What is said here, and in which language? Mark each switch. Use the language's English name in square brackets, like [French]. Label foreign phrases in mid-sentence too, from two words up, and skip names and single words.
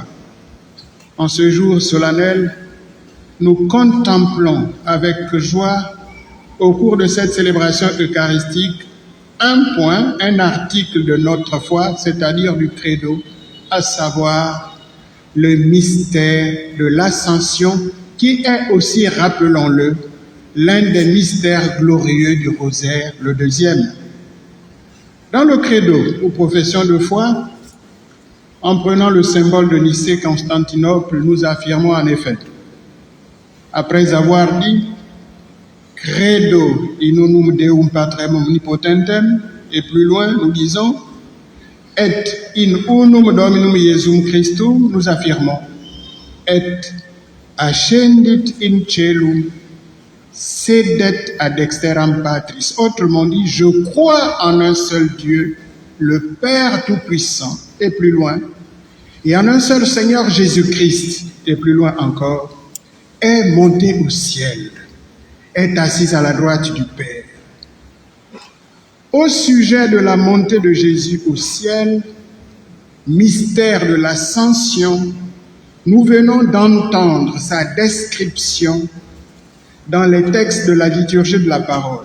[French] En ce jour solennel, nous contemplons avec joie, au cours de cette célébration eucharistique, un article de notre foi, c'est-à-dire du credo, à savoir le mystère de l'Ascension, qui est aussi, rappelons-le, l'un des mystères glorieux du rosaire, le deuxième. Dans le credo, ou profession de foi, en prenant le symbole de Nicée-Constantinople, nous affirmons en effet, après avoir dit [Latin] Credo in unum Deum Patrem omnipotentem, [French] et plus loin, nous disons [Latin] Et in unum Dominum Iesum Christum, [French] nous affirmons [Latin] Et ascendit in celum, sedet ad dexteram Patris. [French] Autrement dit, je crois en un seul Dieu, le Père Tout-Puissant, et plus loin, et en un seul Seigneur Jésus-Christ, et plus loin encore, est monté au ciel, est assis à la droite du Père. Au sujet de la montée de Jésus au ciel, mystère de l'ascension, nous venons d'entendre sa description dans les textes de la liturgie de la parole.